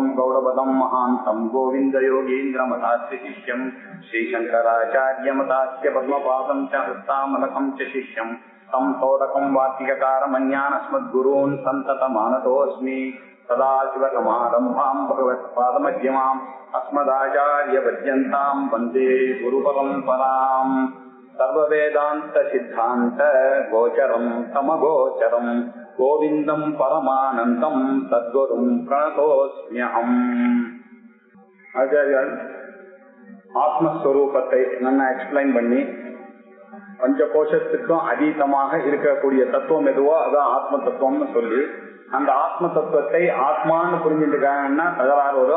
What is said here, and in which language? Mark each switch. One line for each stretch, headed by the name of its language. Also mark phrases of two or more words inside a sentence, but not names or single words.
Sanskrit: गौडपदं महान्तं गोविन्दयोगीन्द्रमतास्य शिष्यं श्रीशङ्कराचार्यमतास्य पद्मपादं च हस्तामलकं च शिष्यं तं तोडकं वार्तिककारमन्यानस्मद्गुरून् सन्ततमानतोऽस्मि सदाशिवसमारम्भां भगवत्पादमध्यमाम् अस्मदाचार्यपर्यन्तां वन्दे गुरुपरम्पराम् सर्ववेदान्तसिद्धान्त गोचरं तमगोचरं गोविन्दं परमानन्दं सद्गुरुं प्रणतोऽस्म्यहम्.
Tamil: ஆச்சாரியால் ஆத்மஸ்வரூபத்தை நல்லா எக்ஸ்பிளைன் பண்ணி பஞ்சகோஷத்துக்கும் அதீதமாக இருக்கக்கூடிய தத்துவம் எதுவோ அதான் ஆத்ம தத்துவம்னு சொல்லி அந்த ஆத்ம தத்துவத்தை ஆத்மான்னு புரிஞ்சுட்டுக்காங்கன்னா தகராறு வரும்.